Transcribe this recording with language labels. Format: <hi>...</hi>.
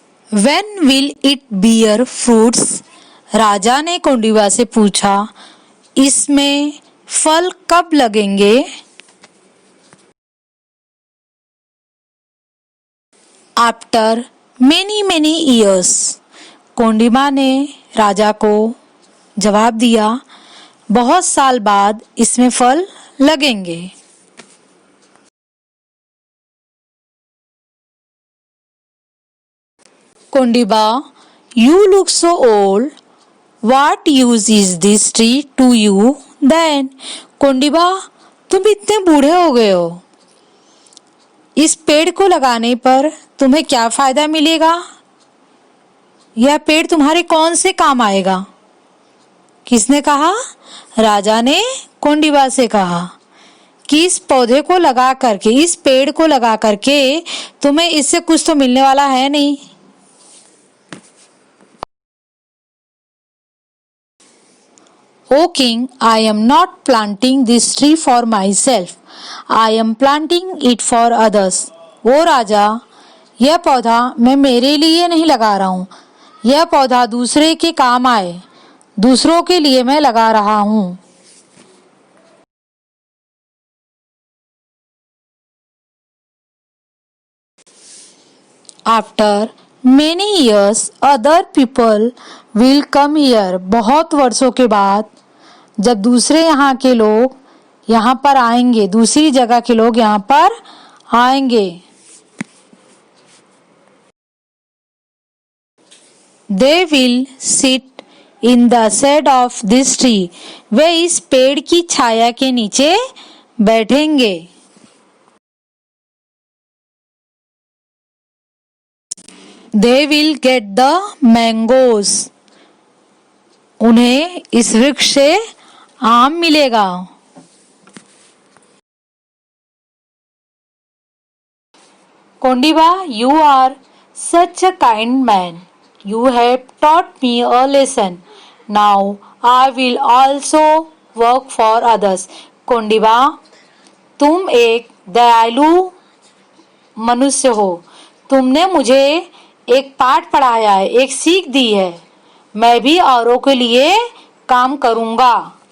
<en>When will it bear fruits?</en> <hi>राजा ने कोंडीबा से पूछा इसमें फल कब लगेंगे?</hi> <en>After many years.</en> <hi>कोंडीबा ने राजा को जवाब दिया बहुत साल बाद इसमें फल लगेंगे।</hi> <en>Kondiba, you look so old. What use is this tree to you then?</en> <hi>Kondiba, तुम इतने बूढ़े हो गए हो, इस पेड़ को लगाने पर तुम्हें क्या फायदा मिलेगा? यह पेड़ तुम्हारे कौन से काम आएगा? किसने कहा? राजा ने कोंडीबा से कहा कि इस पौधे को लगा करके, इस पेड़ को लगा करके तुम्हें इससे कुछ तो मिलने वाला है नहीं।</hi> <en>O king, I am not planting this tree for myself. I am planting it for others.</en> <hi>ओ राजा, यह पौधा मैं मेरे लिए नहीं लगा रहा हूँ, यह पौधा दूसरे के काम आए, दूसरों के लिए मैं लगा रहा हूँ।</hi> <en>After many years, other people will come here.</en> <hi>बहुत वर्षों के बाद जब दूसरे यहाँ के लोग यहाँ पर आएंगे, दूसरी जगह के लोग यहाँ पर आएंगे.</hi> <en>They will sit in the shade of this tree.</en> <hi>वे इस पेड़ की छाया के नीचे बैठेंगे.</hi> <en>They will get the mangoes.</en> <hi>उन्हें इस वृक्ष से आम मिलेगा.</hi> <en>Kondiba, you are such a kind man. You have taught me a lesson. Now I will also work for others.</en> <hi>Kondiba, तुम एक दयालु मनुष्य हो. तुमने मुझे एक पाठ पढ़ाया है, एक सीख दी है. मैं भी औरों के लिए काम करूंगा.</hi>